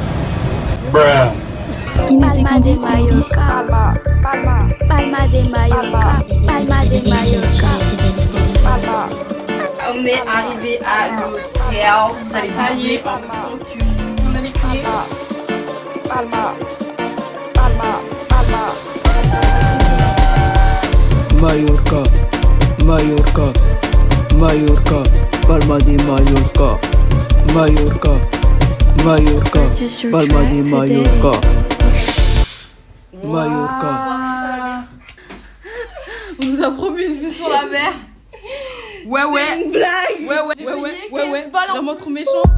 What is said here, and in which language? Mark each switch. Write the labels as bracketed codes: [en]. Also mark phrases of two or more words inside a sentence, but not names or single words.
[fr] Inès et Candice, baby. Palma de Mallorca, Palma de Mallorca. On est arrivé à l'hôtel. Vous allez payer en tant que mon ami prié. Mallorca. Mallorca. Mallorca. Palma de Mallorca. Mallorca. Mallorca. Palma de Mallorca. Mallorca. On nous a promis une vue sur la mer. Ouais. Une blague. Ouais. 15 balles en Vraiment trop méchant.